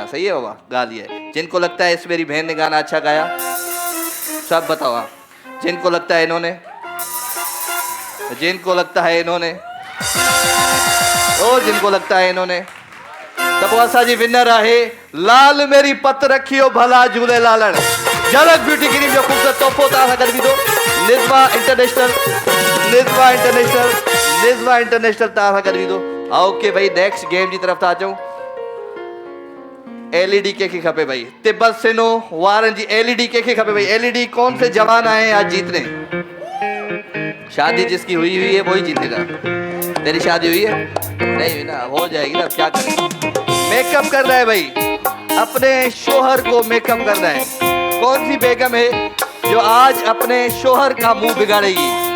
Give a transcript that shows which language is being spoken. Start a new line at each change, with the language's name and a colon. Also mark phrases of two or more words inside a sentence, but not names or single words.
Urdu: صحیح ہے بابا، گا لیا ہے. جن کو لگتا ہے اس میری بہن نے گانا اچھا گایا، سب بتاؤ آپ. جن کو لگتا ہے انہوں نے، جن کو لگتا ہے انہوں نے، اور جن کو لگتا ہے انہوں نے,
Sindhi: तब असा जी विनर आहे लाल मेरी पत रखियो भला झूले लालण। झलक ब्यूटी क्रीम जो खूबसूरत तोहफो तव्हां सां गॾु बीठो। निज़्वा इंटरनेशनल, निज़्वा इंटरनेशनल, निज़्वा इंटरनेशनल तव्हां सां गॾु बीठो। ओके भाई,
English: next game
Sindhi: जी तरफ़ था अचूं। एलईडी कंहिंखे खपे भाई? तिब्बत सिनो वारनि जी एलईडी कंहिंखे खपे भाई?
Urdu: ایل ای ڈی کون سے جوان آئے ہیں آج جیتنے؟ شادی جس کی ہوئی ہوئی ہے وہی جیتے گا. تیری شادی ہوئی ہے? نہیں ہوئی نا، ہو جائے گی نا، کیا کریں؟ میک اپ کر رہا ہے بھائی، اپنے شوہر کو میک اپ کر رہا ہے. کون سی بیگم ہے جو آج اپنے شوہر کا منہ بگاڑے گی?